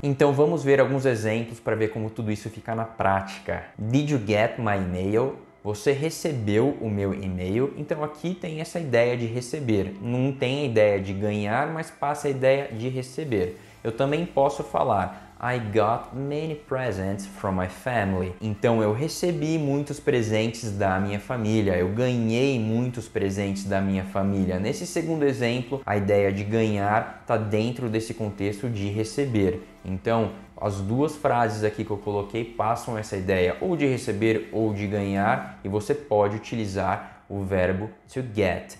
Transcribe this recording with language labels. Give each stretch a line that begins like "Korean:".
Portuguese: Então vamos ver alguns exemplos para ver como tudo isso fica na prática.
English: Did you get my email?
Portuguese: Você recebeu o meu e-mail, então aqui tem essa ideia de receber. Não tem a ideia de ganhar, mas passa a ideia de receber. Eu também posso falar
English: I got many presents from my family.
Portuguese: Então eu recebi muitos presentes da minha família, eu ganhei muitos presentes da minha família. Nesse segundo exemplo, a ideia de ganhar está dentro desse contexto de receber. Então, as duas frases aqui que eu coloquei passam essa ideia ou de receber ou de ganhar, e você pode utilizar o verbo to get.